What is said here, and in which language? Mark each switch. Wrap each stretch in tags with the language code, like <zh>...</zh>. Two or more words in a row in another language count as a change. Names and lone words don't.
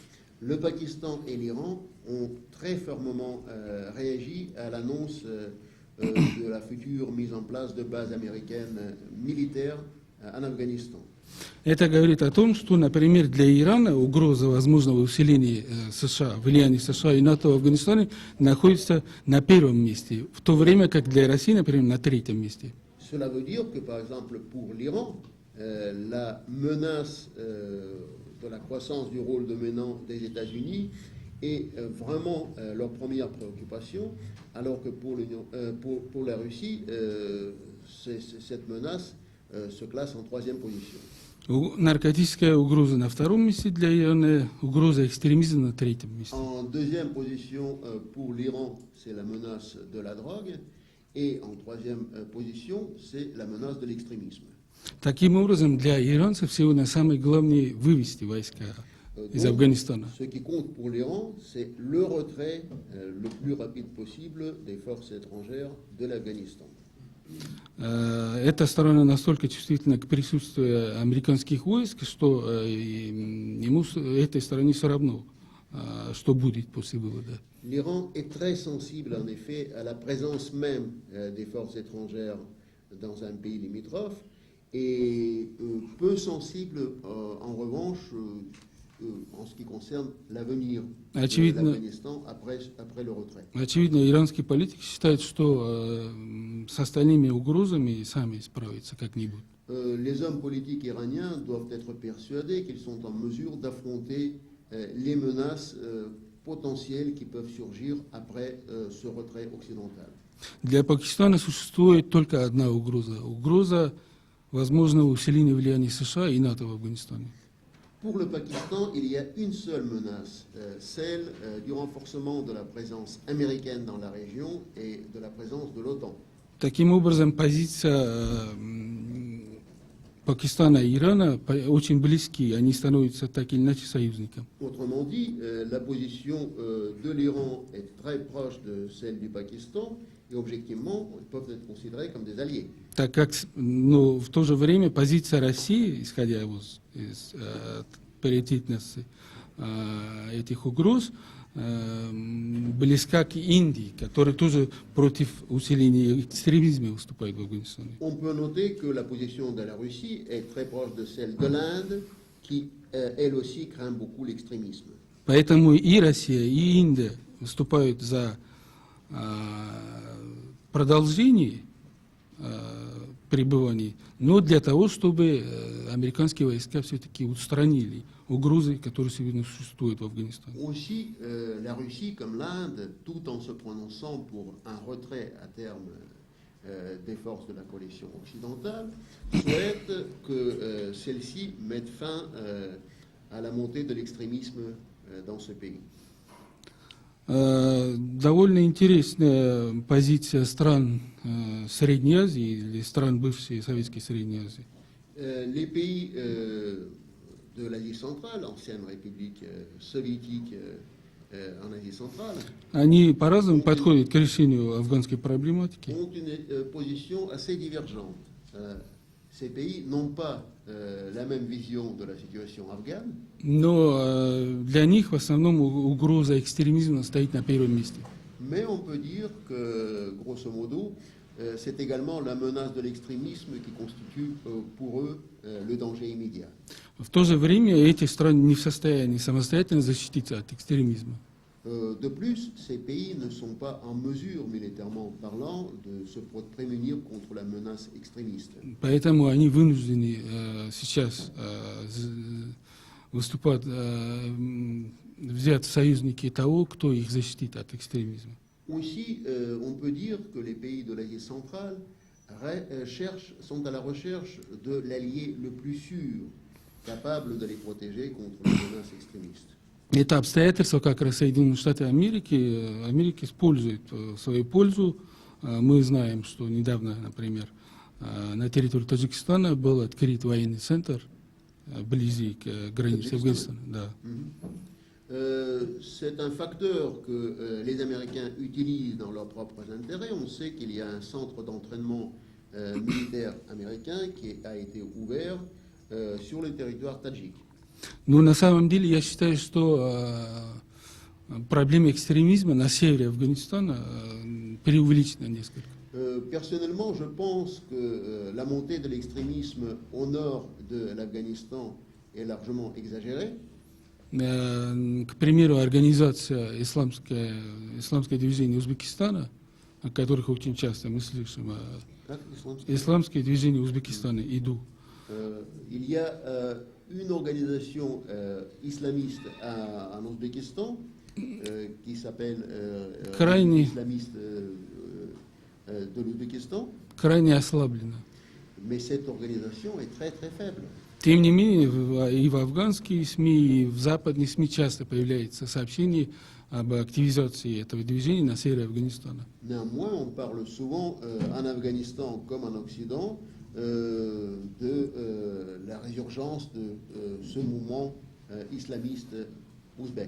<fr>Le Pakistan et l'Iran ont très fermement réagi à l'annonce de la future mise en place de bases américaines militaires en Afghanistan.</fr> <ru>Это говорит о том, что, например, для Ирана угроза возможного усиления США, влияния США и НАТО в Афганистане находится на первом месте, в то время как для России, например, на третьем месте.</ru> <fr>Cela veut dire que, par exemple, pour l'Iran, la menace de la croissance du rôle dominant des États-Unis est vraiment leur première préoccupation, alors que pour la Russie, cette menace se classe en troisième position.</fr> <ru>Наркотическая угроза на втором месте для Ирана, угроза экстремизма на третьем месте.</ru> <fr>En deuxième position pour l'Iran, c'est la menace de la drogue. Et en troisième position, c'est la menace de l'extrémisme.</fr> <ru>Таким образом, для иранцев сегодня самое главное вывести войска из Афганистана.</ru> <fr>Ce qui compte pour l'Iran, c'est le retrait le plus rapide possible des forces étrangères de l'Afghanistan.</fr> <ru>Эта сторона настолько чувствительна к присутствию американских войск, что ему этой стороне все равно, что будет после вывода.</ru> <fr>L'Iran est très sensible, en effet, à la présence même des forces étrangères dans un pays limitrophe et peu sensible, en revanche, en ce qui concerne l'avenir de l'Afghanistan après le retrait.</fr> <ru>Очевидно, иранские политики считают, что с остальными угрозами сами справятся как-нибудь.</ru> <fr>Les hommes politiques iraniens doivent être persuadés qu'ils sont en mesure d'affronter les menaces potentielles qui peuvent surgir après ce retrait occidental.</fr> <ru>Для Пакистана существует только одна угроза. Угроза возможного усиления влияния США и НАТО в Афганистане.</ru> <fr>Pour le Pakistan, il y a une seule menace, celle du renforcement de la présence américaine dans la région et de la présence de l'OTAN.</fr> <ru>Таким образом, позиция Пакистана и Ирана очень близки, они становятся так или иначе союзниками.</ru> <fr>Autrement dit, la position de l'Iran est très proche de celle du Pakistan et objectivement, ils peuvent être considérés comme des alliés.</fr> <ru>Так как, но в то же время позиция России, исходя из паритетности, этих угроз близка к Индии, которая тоже против усиления экстремизма выступает в Афганистане.</ru> <fr>On peut noter que la position de la Russie est très proche de celle de l'Inde, qui elle aussi craint beaucoup l'extrémisme.</fr> <ru>Поэтому и Россия, и Индия выступают за продолжение пребывания, но для того, чтобы американские войска все-таки устранили угрозы, которые сегодня существуют в Афганистане.</ru> <fr>Aussi, la Russie, comme l'Inde, tout en se prononçant pour un retrait à terme des forces de la coalition occidentale, souhaite que celle-ci mette fin à la montée de l'extrémisme dans ce pays.</fr> <ru>Довольно интересная позиция стран Средней Азии или стран бывшей Советской Средней Азии.</ru> <fr>Les pays de l'Asie centrale, ancienne république soviétique en Asie centrale,</fr> <ru>Они по-разному подходят к решению афганской проблематики.</ru> <fr>ont une position assez divergente. Ces pays n'ont pas la même vision de la situation afghane,</fr> <ru>Но для них в основном угроза экстремизма стоит на первом месте.</ru> <fr>mais on peut dire que, grosso modo, c'est également la menace de l'extrémisme qui constitue pour eux le danger immédiat.</fr> <ru>В то же время эти страны не в состоянии самостоятельно защититься от экстремизма.</ru> <fr>De plus, ces pays ne sont pas en mesure, militairement parlant, de se prémunir contre la menace extrémiste.</fr> <ru>Поэтому они вынуждены сейчас выступать, взять в союзники того, кто их защитит от экстремизма.</ru> <fr>Aussi, on peut dire que les pays de l'Asie centrale sont à la recherche de l'allié le plus sûr, capable de les protéger contre les menaces extrémistes.</fr> <ru>Это обстоятельство как раз Соединенные Штаты Америки используют в свою пользу. Мы знаем, что недавно, например, на территории Таджикистана был открыт военный центр вблизи к границе Афганистана. Да.</ru> <fr>C'est un facteur que les Américains utilisent dans leurs propres intérêts. On sait qu'il y a un centre d'entraînement militaire américain qui a été ouvert sur le territoire tadjik.</fr> <ru>Но на самом деле я считаю, что проблема экстремизма на севере Афганистана преувеличена несколько.</ru> <fr>Personnellement, je pense que la montée de l'extrémisme au nord de l'Afghanistan est largement exagérée.</fr> <ru>К примеру, организация исламское движение Узбекистана, о которых очень часто мы слышим, исламское движение Узбекистана, ИДУ.</ru> <fr>Il y a une organisation islamiste en Ouzbékistan qui s'appelle l'islamiste de l'Ouzbékistan.</fr> <ru>Крайне ослаблена.</ru> <fr>Mais cette organisation est très très faible.</fr> <ru>Тем не менее, и в афганские СМИ, и в западные СМИ часто появляются сообщения об активизации этого движения на севере Афганистана.</ru> <fr>Néanmoins, on parle souvent en Afghanistan comme en Occident de la résurgence de ce mouvement islamiste ouzbek.</fr>